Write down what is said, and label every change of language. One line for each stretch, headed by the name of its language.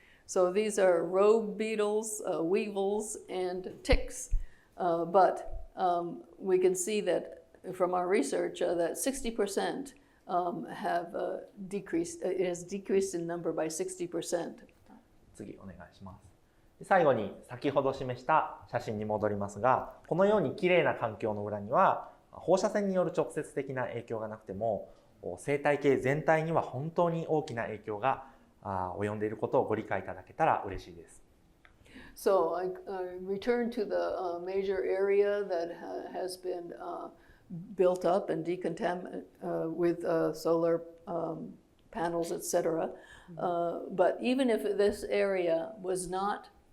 English: So these are rogue beetles, weevils, and ticks. But we can see that from our research that 60% have decreased. It has decreased in number by 60%.
Japanese: 次お願いします。最後に先ほど示した写真に戻りますが、このようにきれいな環境の裏には放射線による直接的な影響がなくても生態系全体には本当に大きな影響が及んでいることをご理解いただけたら嬉しいです。
English: So I return to the major area that has been built up and decontaminated with solar panels, etc. But even if this area was not